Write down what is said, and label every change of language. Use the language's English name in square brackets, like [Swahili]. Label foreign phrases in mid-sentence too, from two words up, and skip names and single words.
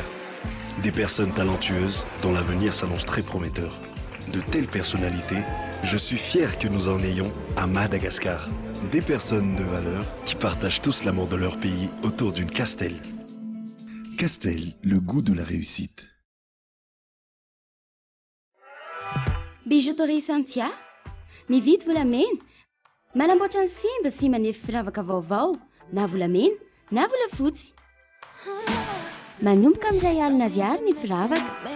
[French] Des personnes talentueuses dont l'avenir s'annonce très prometteur. De telles personnalités, je suis fier que nous en ayons à Madagascar. Des personnes de valeur qui partagent tous l'amour de leur pays autour d'une Castel. Castel, le goût de la réussite. [Malagasy] Bijouterie Santia, mividy volamena, manamboatra ny simba sy manefy firavaka vaovao, na volamena, na volafotsy. Manomboka amin'ray alina ariary ny firavaka.